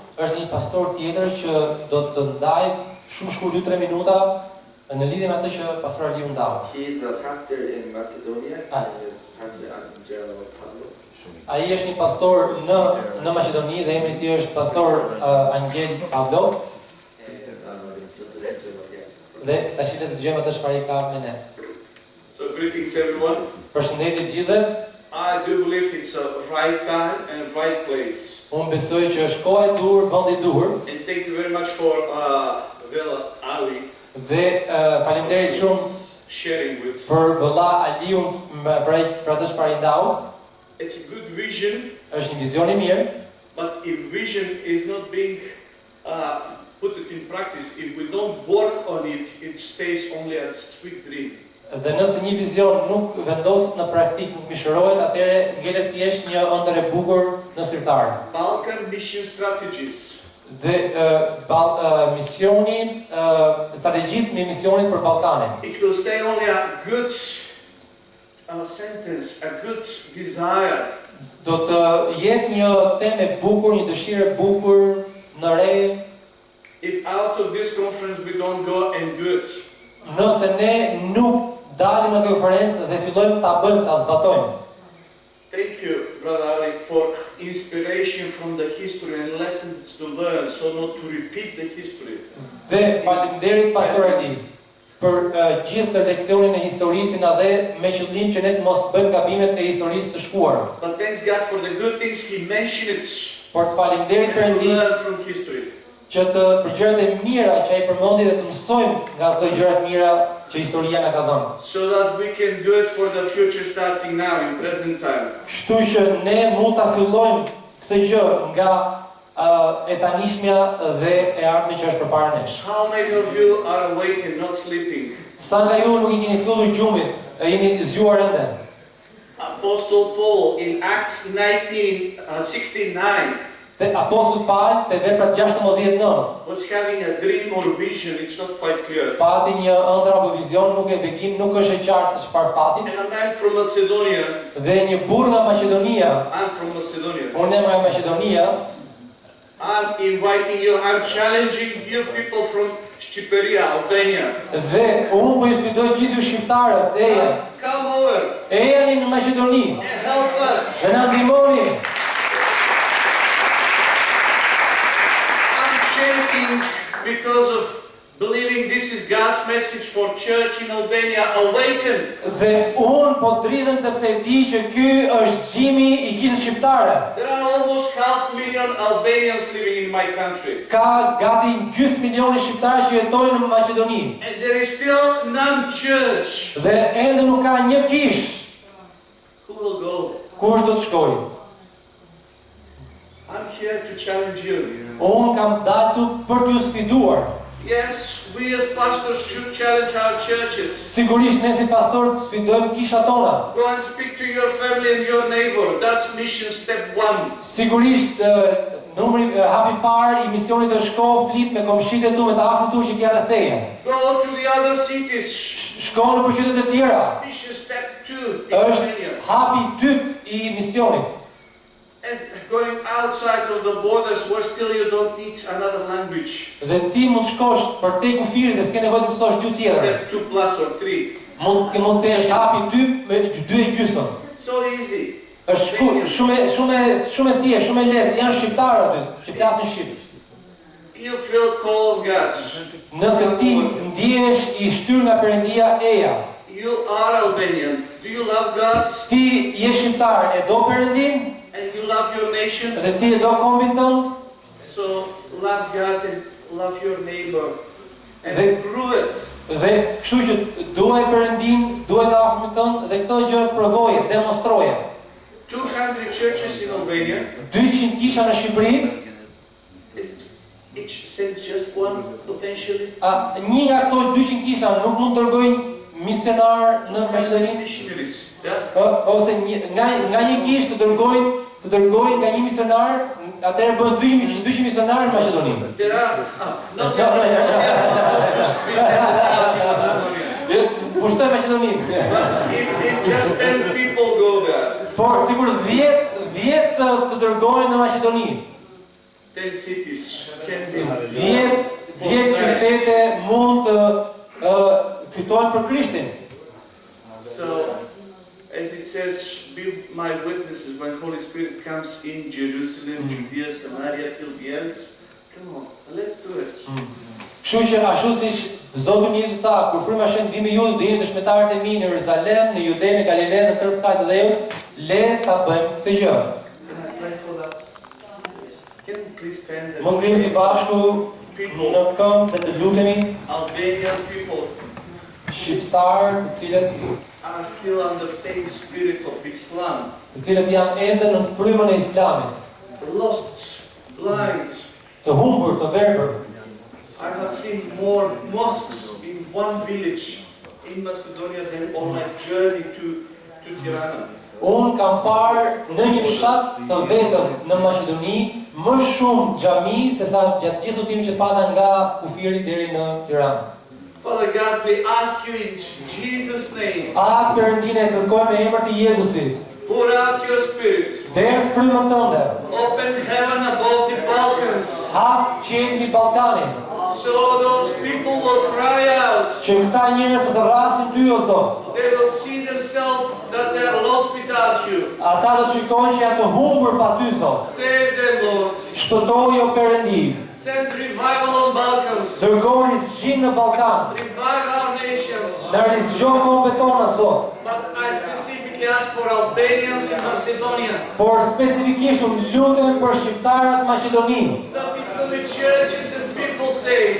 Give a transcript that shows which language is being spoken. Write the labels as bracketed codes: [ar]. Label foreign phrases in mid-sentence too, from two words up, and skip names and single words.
[sq] Është një pastor tjetër që do të ndaj shumë shkurt 2-3 minuta në lidhje me atë që pastor Aliu ndau. [en] He is a pastor in Macedonia. His name is Pastor Angelo Pavlos. [sq] Ai është një pastor në Maqedoni dhe emri i tij është pastor Angel Pavlov. Dhe tash le të dëgjojmë atë çfarë ka me ne. [en] So greetings everyone. [sq] Përshëndetje të gjithëve. [en] I do believe it's a right time and right place. [sq] Unë besoj që është koha e duhur, vendi i duhur. [en] And thank you very much for Vela Ali. [sq] Dhe faleminderit shumë [en] sharing with. [sq] Për vëlla Aliun për atë çfarë i ndau. [en] It's a good vision. [sq] Është një vizion i mirë. [en] But if vision is not being put it in practice, if we don't work on it, it stays only a sweet dream. [sq] Dhe nëse një vizion nuk vendoset në praktik, nuk mishërohet, atëherë ngelet thjesht një ëndër e bukur në sirtar. [en] Balkan mission strategies. [sq] Dhe misioni, strategjitë me misionin për Ballkanin. [en] It will stay only a good sentence, a good desire. [sq] Do të jetë një temë e bukur, një dëshirë e bukur në re. [en] If out of this conference we don't go and do it. [sq] Nëse ne nuk dalim në konferencë dhe fillojmë ta bëjmë, ta zbatojmë. [en] Thank you, Brother Ali, for inspiration from the history and lessons to learn, so not to repeat the history. [sq] Dhe faleminderit Pastor Ali për gjithë të leksionin e historisë dhe me qëllim që ne të mos bëjmë gabimet e historisë të shkuar. [en] But thanks God for the good things He mentioned. [sq] Por të faleminderit Perëndis [en] from history. [sq] Që të për gjërat e mira që ai përmendi dhe të mësojmë nga ato gjërat mira që historia na ka dhënë. [en] So that we can do it for the future starting now in present time. [sq] Kështu që ne mund ta fillojmë këtë gjë nga e tanishmja dhe e ardhmja që është përpara nesh. [en] How many of you are awake and not sleeping? [sq] Sa nga ju nuk I keni filluar gjumit, jeni zgjuar ende. [en] Apostle Paul in Acts 19:69. [sq] Dhe Apostulli Paul te Veprat 16:9 [en] was having a dream or vision, it's not quite clear. [sq] Pati një ëndër apo vizion, nuk e begim, nuk është e qartë se çfarë pati. [en] And a man from Macedonia. [sq] Dhe një burr nga Maqedonia. [en] I'm from Macedonia. [sq] Unë jam nga Maqedonia. [en] I'm inviting you, I'm challenging you people from Shqiperia, Albania. [sq] Dhe unë po ju sfidoj gjithë ju shqiptarët, [en] come over. [sq] Ejani në Maqedoni. [en] And help us. [sq] Dhe na ndihmoni. [en] Because of believing this is God's message for church in Albania, awaken. [sq] Dhe unë po dridhem sepse e di që ky është gjimi I kishës shqiptare. [en] There are almost 500,000 Albanians living in my country. [sq] Ka gati gjysmë milioni shqiptarë që jetojnë në Maqedoni. [en] And there is still none church. [sq] Dhe ende nuk ka një kishë. [en] Who will go? [sq] Kush do të shkojë? [en] I'm here to challenge you. [sq] Unë kam dalë për t'ju sfiduar. [en] Yes, we as pastors should challenge our churches. [sq] Sigurisht ne si pastor sfidojmë kishat tona. [en] Go and speak to your family and your neighbor. That's mission step 1. [sq] Sigurisht numri hapi parë I misionit të shko flit me komshitë tu, me të afërm tu që ke rreth teje. [en] Go to the other cities. [sq] Shko në qytetet e tjera. [en] Mission step 2. [sq] Është hapi I dytë I misionit. [en] And going outside of the borders where still you don't need another language. [sq] Dhe ti mund shkosh për te kufirin dhe s'ke nevojë të mësosh gjuhë tjetër. [en] Step 2 plus or 3. [sq] Mund të jesh hapi 2 me 2,5. [en] So easy. [sq] Është shumë e thjeshtë, shumë e lehtë. Janë shqiptarë aty, që flasin shqip. [en] You feel call of God. [sq] Nëse ti ndihesh I shtyr nga Perëndia eja. [en] You are Albanian. Do you love God? [sq] Ti je shqiptar, e do Perëndin? [en] And you love your nation? [sq] Dhe ti e do kombin tënd? [en] So love God and love your neighbor. And prove it. [sq] Dhe kështu që duaj Perëndin, duaj të afërmit tënd dhe këtë gjë provoje, demonstroje. [en] 200 churches in Albania. [sq] 200 kisha në Shqipëri. [en] Each sends just one potentially. [sq] Një nga këto 200 kisha nuk mund të dërgojnë misionar në Maqedoni? [en] Missionaries. [sq] Ose nga një kishë të dërgojnë nga një misionar, atëherë bën 200 misionarë në Maqedoni. [en] There are [sq] Pushtoj Maqedoninë. [en] If just 10 people go there. [sq] Por sigur 10 të dërgojnë në Maqedoni. [en] 10 cities can be [sq] 10 qytete mund të fitojnë për Krishtin. [en] So, as it says, be my witnesses when Holy Spirit comes in Jerusalem, Judea, Samaria, till the ends. Come on, let's do it. [sq] Kështu që ashtu siç Zoti njëzë ta, kur fryma e Shenjtë vimi ju, do jeni dëshmitarët e mi në Jeruzalem, në Judenë, në Galilenë, në tërë skajtë dhe dhëut, le ta bëjmë këtë gjë. [en] Can I pray for that? Can you please stand there? [sq] Mund ngrihem së bashku në këmbë dhe të lutemi, [en] Albanian people [sq] shqiptarë, të cilët [en] are still on the same spirit of Islam. [sq] të cilët janë ende në frymën e Islamit, [en] Lost, blind. [sq] të humbur, të verbër. [en] I have seen more mosques in one village in Macedonia than on my journey to Tirana. [sq] Unë kam parë në një fshat të vetëm në Maqedoni më shumë xhami se sa gjatë gjithë udhimit që pata nga kufiri deri në Tiranë. [en] Father God, we ask you in Jesus' name, [sq] A Perëndinë e kërkojmë në emër të Jezusit. [en] pour out your spirit. [sq] Derdh frymën tënde. [en] Open heaven above the Balkans. [sq] Hap qiellin mbi Ballkanin. [en] So those people will cry out. [sq] Që këta njerëz të rrasin ty o Zot. [en] They will see themselves that they are lost without you. [sq] Ata do të shikojnë që janë të humbur pa ty Zot. [en] Save them, Lord. [sq] Shpëtoi o Perëndi. [en] Send revival on Balkans. [sq] Dërgoj rizgjim në Ballkan. [en] Revive our nations. [sq] Na rizgjon kombet tona Zot. [en] But I specifically ask for Albanians in Macedonia. [sq] Por specifikisht unë lutem për shqiptarët Maqedoninë. [en] That it will be churches and people saved.